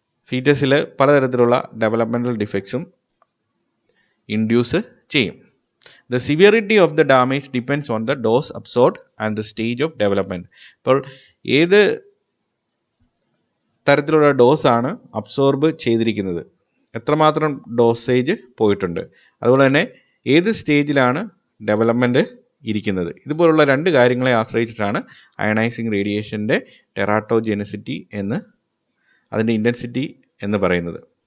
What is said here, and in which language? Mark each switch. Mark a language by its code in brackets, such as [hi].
[ml] ഫീറ്റസിൽ പലതരത്തിലുള്ള developmental ഡിഫക്ട്സും induce ചെയ്യും. [en] The severity of the damage depends on the dose absorbed and the stage of development. [ml] അപ്പോൾ ഏത് തരത്തിലുള്ള ഡോസാണ് absorb ചെയ്തിരിക്കുന്നത്, എത്രമാത്രം ഡോസേജ് പോയിട്ടുണ്ട്, അതുപോലെ തന്നെ ഏത് സ്റ്റേജിലാണ് ഡെവലപ്മെൻറ്റ് ഇരിക്കുന്നത്, ഇതുപോലുള്ള 2 കാര്യങ്ങളെ ആശ്രയിച്ചിട്ടാണ് അയണൈസിങ് റേഡിയേഷൻ്റെ ടെറാട്ടോജെനിസിറ്റി എന്ന്, അതിൻ്റെ ഇൻറ്റൻസിറ്റി എന്ന് പറയുന്നത്.